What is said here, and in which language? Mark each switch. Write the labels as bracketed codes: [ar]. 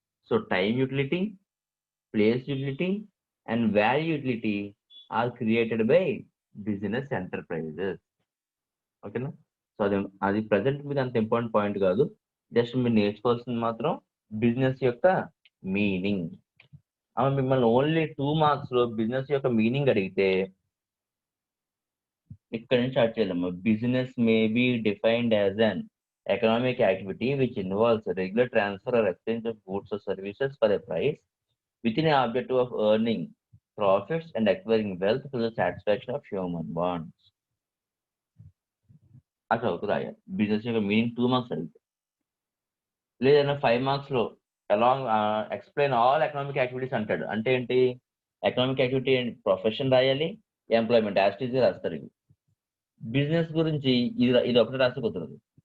[en] So time utility, place utility and value utility are created by business enterprises. ఓకేనా. [te] So అది present మీకు అంత important point కాదు. Just మీరు నేర్చుకోవాల్సింది మాత్రం బిజినెస్ యొక్క మీనింగ్. మిమ్మల్ని ఓన్లీ 2 మార్క్స్ లో బిజినెస్ యొక్క మీనింగ్ అడిగితే ఇక్కడ నుంచి స్టార్ట్ చేయాలమ్మా. [en] Business may be defined as an economic activity which involves a regular transfer or exchange of goods or services for a price with an objective of earning profits and acquiring wealth to the satisfaction of human wants. [te] అట్లా అవుతుంది రాయాలి. Business యొక్క meaning 2 marks అడిగితే, లేదన్నా 5 marks లో [en] along explain all economic activities [te] అంటాడు. అంటే ఏంటి? ఎకనామిక్ యాక్టివిటీ ప్రొఫెషన్ రాయాలి, ఎంప్లాయ్మెంట్ యాక్టివిటీస్ రాస్తారు. ఇవి బిజినెస్ గురించి ఇది ఒకటి రాస్తే కుదరదు.